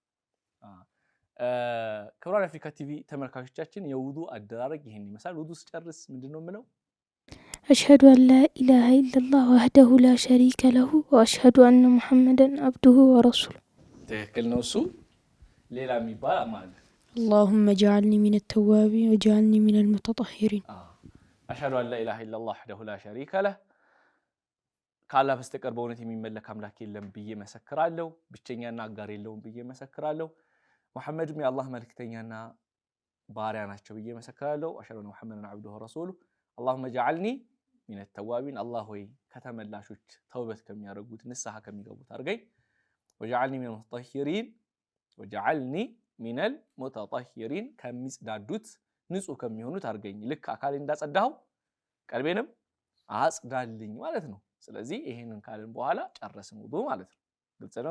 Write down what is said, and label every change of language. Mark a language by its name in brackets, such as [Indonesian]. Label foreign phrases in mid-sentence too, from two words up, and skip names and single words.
[Amharic] ክቡራን የአፍሪካ ቲቪ ተመልካቾቻችን የውዱ አደራረግ ይሄን ይመስላል። ውዱ ስጨርስ ምንድነው የምለው? [Arabic] أشهد أن لا إله إلا الله وحده لا شريك له وأشهد أن محمدا عبده ورسوله። [Amharic] ትክክል ነው። እሱ ሌላ የሚባል ማለት [Arabic] اللهم اجعلني من التوابين واجعلني من المتطهرين። أشهد أن لا إله إلا الله وحده لا شريك له [Amharic] ከአላህ በስተቀር በእውነት የሚመለክ አምላክ የለም ብዬ መሰክራለሁ። ብቸኛና አጋር የለውም ብዬ መሰክራለሁ። ሙሐመድም የአላህ መልእክተኛና ባሪያ ናቸው ብዬ መሰክራለሁ። [Arabic] أشهد أن محمدا عبده ورسوله። اللهم اجعلني من التوابين። [Amharic] አላህ ሆይ ከተመላሾች ተውበት ከሚያደርጉት ንስሐ ከሚገቡት አድርገኝ። ወጀዐልኒ [Arabic] من المتطهرين [Amharic] ከሚጽዳዱት ንጹህ ከሚሆኑት አድርገኝ። ልክ አካሌ እንዳጸዳኸው ቀልቤንም አጽዳልኝ ማለት ነው። ስለዚህ ይሄንን ካልን በኋላ ጨረስን ውዱእ ማለት ነው። ግልጽ ነው?